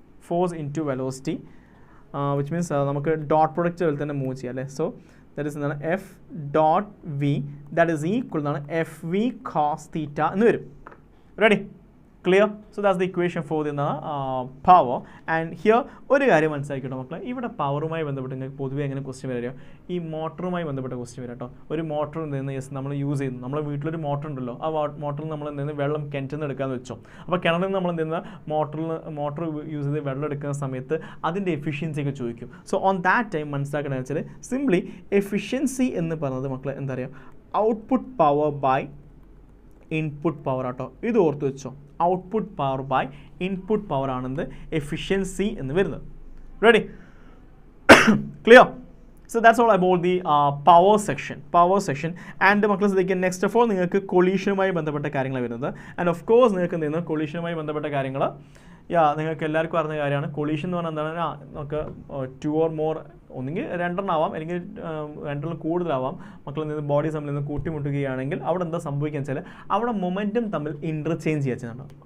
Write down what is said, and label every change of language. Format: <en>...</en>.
<en>Force into velocity, which means</en> <ml>നമുക്ക് dot product പോലെ തന്നെ മൂവ് ചെയ്യാം അല്ലേ.</ml> <en>so that is</en> <ml>എന്താണ്</ml> <en>F dot V, that is equal to FV cos theta</en> <ml>എന്ന് വരും.</ml> <en>Ready, clear? So that's the equation for the power.</en> <ml>And here ഒരു കാര്യം മനസ്സിലാക്കിട്ടോ മക്കളെ, ഇവിടെ പവറുമായി ബന്ധപ്പെട്ട് നിങ്ങൾക്ക് പൊതുവേ എങ്ങനെ ക്വസ്റ്റ്യൻ വരിക, ഈ മോട്ടറുമായി ബന്ധപ്പെട്ട ക്വസ്റ്റ്യൻ വരാം കേട്ടോ. ഒരു മോട്ടർ എന്തെന്ന് യെസ് നമ്മൾ യൂസ് ചെയ്യുന്നു, നമ്മുടെ വീട്ടിലൊരു മോട്ടർ ഉണ്ടല്ലോ, ആ മോട്ടറിൽ നമ്മൾ എന്തെങ്കിലും വെള്ളം കിണറ്റിൽ നിന്ന് എടുക്കാമെന്ന് വെച്ചോ. അപ്പോൾ കിണറിൽ നിന്ന് നമ്മൾ എന്തെന്ന മോട്ടർ യൂസ് ചെയ്ത് വെള്ളം എടുക്കുന്ന സമയത്ത് അതിൻ്റെ എഫിഷ്യൻസി ഒക്കെ ചോദിക്കും.</ml> <en>so on that time</en> <ml>മനസ്സിലാക്കണമെന്ന് വെച്ചാൽ സിംപ്ലി എഫിഷ്യൻസി എന്ന് പറയുന്നത് മക്കളെ എന്താ പറയുക, output power by input power ആട്ടോ. ഇത് ഓർത്ത് വെച്ചോ, output power by input power ആണെന്ന് എഫിഷ്യൻസി എന്ന് വരുന്നത്. Ready, clear?</ml> <en>So that's all about the power section.</en> <ml>And മക്കളെ ശ്രദ്ധിക്കുക, നെക്സ്റ്റ് ഓഫ് ഓൾ നിങ്ങൾക്ക് കൊളീഷനുമായി ബന്ധപ്പെട്ട കാര്യങ്ങൾ വരുന്നത്. ആൻഡ് ഓഫ് കോഴ്സ് നിങ്ങൾക്ക് എന്ത് ചെയ്യുന്നു, കൊളീഷനുമായി ബന്ധപ്പെട്ട കാര്യങ്ങൾ നിങ്ങൾക്ക് എല്ലാവർക്കും അറിഞ്ഞ കാര്യമാണ്. കൊളീഷൻ എന്ന് പറഞ്ഞാൽ എന്താണ്, നമുക്ക് 2 or more, ഒന്നുകിൽ 2 ആവാം, അല്ലെങ്കിൽ 2 കൂടുതലാവാം, മക്കളിൽ നിന്ന് ബോഡീസ് തമ്മിൽ നിന്ന് കൂട്ടിമുട്ടുകയാണെങ്കിൽ അവിടെ എന്താ സംഭവിക്കുക വെച്ചാൽ അവിടെ മൊമെൻറ്റം തമ്മിൽ ഇൻ്റർചേഞ്ച് ചെയ്യുക ചെയ്യുന്നുണ്ട്.</ml>